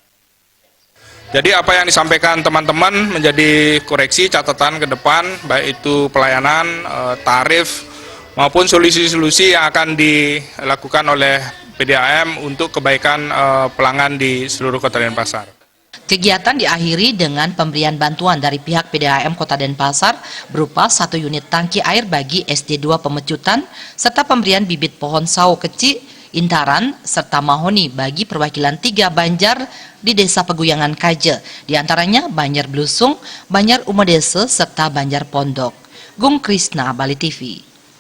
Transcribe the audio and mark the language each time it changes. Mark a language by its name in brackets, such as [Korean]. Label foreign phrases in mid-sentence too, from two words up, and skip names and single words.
[Indonesian] Jadi apa yang disampaikan teman-teman menjadi koreksi catatan ke depan, baik itu pelayanan, tarif, maupun solusi-solusi yang akan dilakukan oleh PDAM untuk kebaikan pelanggan di seluruh Kota Denpasar. Kegiatan diakhiri dengan pemberian bantuan dari pihak PDAM Kota Denpasar berupa 1 unit tangki air bagi SD2 Pemecutan, serta pemberian bibit pohon sawo kecil, intaran, serta mahoni bagi perwakilan 3 Banjar di Desa Peguyangan Kaje, diantaranya Banjar Blusung, Banjar Umedese, serta Banjar Pondok. Gung Krisna, Bali TV.